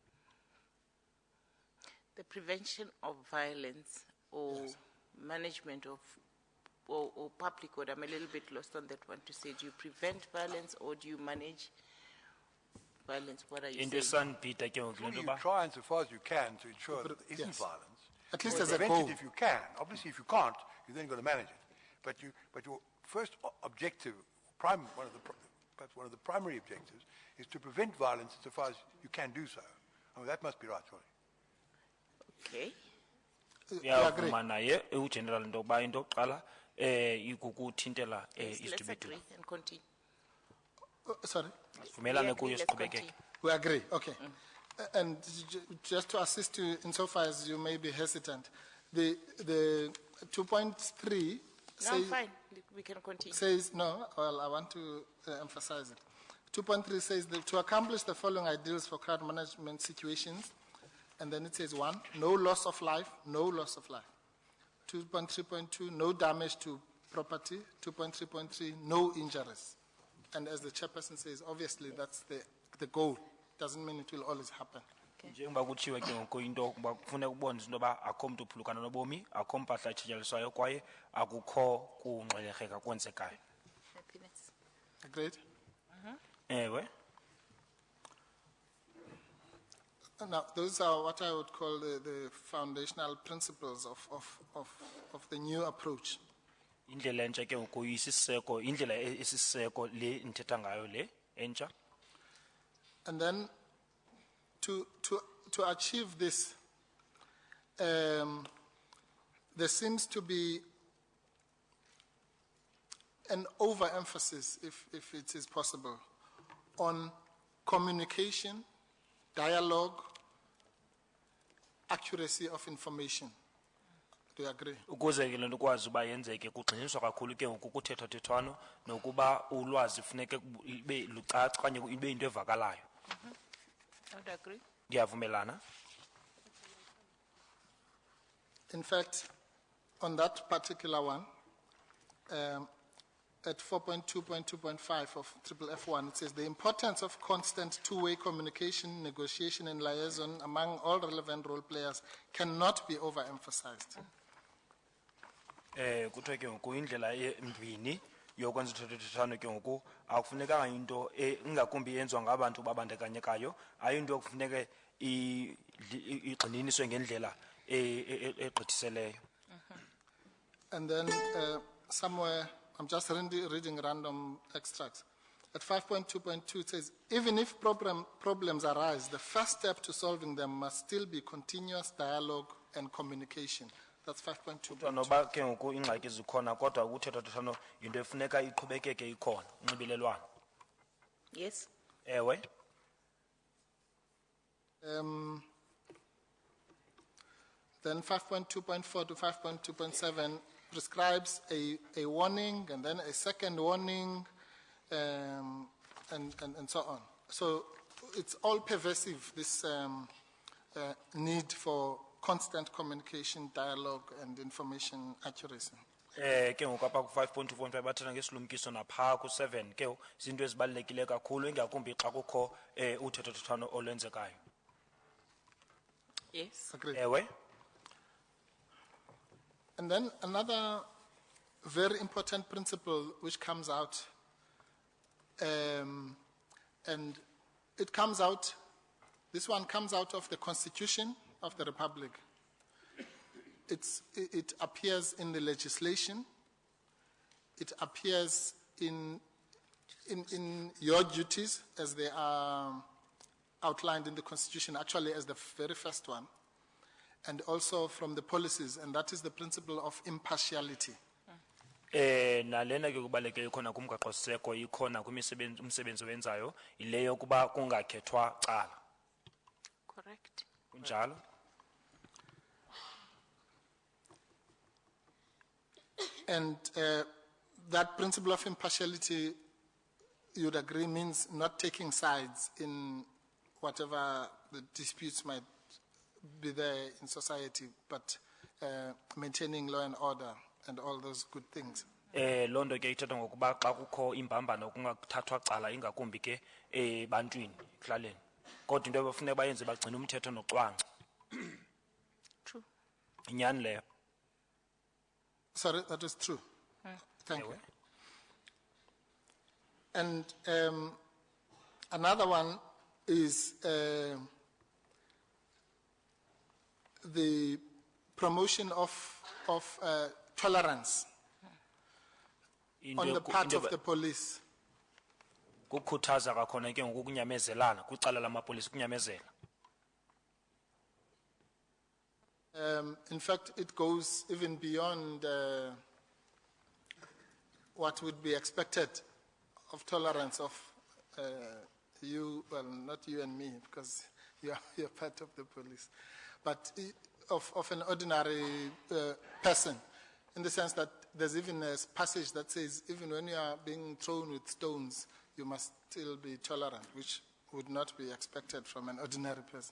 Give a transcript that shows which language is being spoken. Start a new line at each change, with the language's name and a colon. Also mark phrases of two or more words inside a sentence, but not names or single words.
English: The prevention of violence or management of or public order. I'm a little bit lost on that one to say, do you prevent violence or do you manage violence? What are you saying? Surely you try and so far as you can to ensure that there isn't violence. At least Or as a prevent goal. it if you can. Obviously, if you can't, you then got to manage it. But your first objective, perhaps one of the primary objectives, is to prevent violence so far as you can do so. I mean, that must be right, surely. Okay.
Xhosa: Yavuma naye ugeneral into yokuba into yokuqala ikukuthintela
English: Let's
Xhosa: izidubedube.
English: agree and continue. Sorry?
Xhosa: Vumelane
English: We
Xhosa: kuyo
English: agree, let's
Xhosa: siqhubekeke.
English: continue. We agree, okay. And just to assist you insofar as you may be hesitant, the 2.3 No, I'm fine. We can continue. says, no, well, I want to emphasize it. 2.3 says that to accomplish the following ideals for crowd management situations, and then it says 1, no loss of life, no loss of life. 2.3.2, no damage to property. 2.3.3, no injuries. And as the chairperson says, obviously that's the goal. Doesn't mean it will always happen.
Xhosa: Njengoba kutshiwe ke ngoku into ukuba kufuneka ubone into yoba akho mntu uphulukana nobomi, akho mpahla etshityaliswayo kwaye akukho kungxwelerheka kwenzekayo.
English: Happiness. Agreed?
Xhosa: Ewe.
English: Now, those are what I would call the foundational principles of the new approach.
Xhosa: Indlela entsha ke ngoku isiseko, indlela esiseko le ndithetha ngayo le entsha.
English: And then to achieve this, there seems to be an overemphasis, if it is possible, on communication, dialogue, accuracy of information. Do you agree?
Xhosa: Ukuze ke lento kwazi uba yenzeke kugxiniswa kakhulu ke ngoku kuthethathethwano nokuba ulwazi funeke ibe lucaca okanye ibe into evakalayo.
English: I would agree.
Xhosa: Ndiyavumelana.
English: In fact, on that particular one, at 4.2.2.5 of FFF1, it says the importance of constant two-way communication, negotiation, and liaison among all relevant role players cannot be overemphasized.
Xhosa: Kuthiwa ke ngoku indlela embini yokwenza uthethathethwano ke ngoku akufunekanga into ingakumbi yenziwa ngabantu babandakanyekayo ayinto ekufuneke igxininiswe ngendlela egqithiseleyo.
English: And then somewhere, I'm just reading random extracts. At 5.2.2, it says, even if problems arise, the first step to solving them must still be continuous dialogue and communication. That's 5.2.
Xhosa: Noba ke ngoku ingxaki zikhona kodwa ukuthethathethwano yinto efuneka iqhubekeke ikhona unxibelelwano.
English: Yes.
Xhosa: Ewe.
English: Then 5.2.4 to 5.2.7 prescribes a warning and then a second warning and so on. So it's all pervasive, this need for constant communication, dialogue, and information accuracy.
Xhosa: Ke ngoku apha ku 5.2.5 bathetha ngesilumkiso napha ku 7 ke izinto ezibalulekile kakhulu ingakumbi xa kukho uthethathethwano olwenzekayo.
English: Yes. Agreed.
Xhosa: Ewe.
English: And then another very important principle which comes out And it comes out, this one comes out of the Constitution of the Republic. It appears in the legislation. It appears in your duties as they are outlined in the Constitution, actually as the very first one, and also from the policies, and that is the principle of impartiality.
Xhosa: Nalena ke kubaleke ikhona kumgaqo seko ikhona umsebenzi wenzayo ileyo kuba kungakhethwa cala.
English: Correct.
Xhosa: Kunjalo.
English: And that principle of impartiality, you'd agree, means not taking sides in whatever the disputes might be there in society, but maintaining law and order and all those good things.
Xhosa: Londo ke ithetha ngokuba xa kukho imbambano kungathathwa cala ingakumbi ke bantwini kuhlaleni. Kodwa into ebafuneka bayenze bagcina umthetho nocwangco.
English: True.
Xhosa: Inyani leyo.
English: Sorry, that is true. Thank you. And another one is the promotion of tolerance on the part of the police.
Xhosa: Kukhuthaza kakhona ke ngokunyamezelana kwicala lamapolisa kunyamezela.
English: In fact, it goes even beyond what would be expected of tolerance of you, well, not you and me, because you're part of the police, but of an ordinary person, in the sense that there's even a passage that says, even when you are being thrown with stones, you must still be tolerant, which would not be expected from an ordinary person.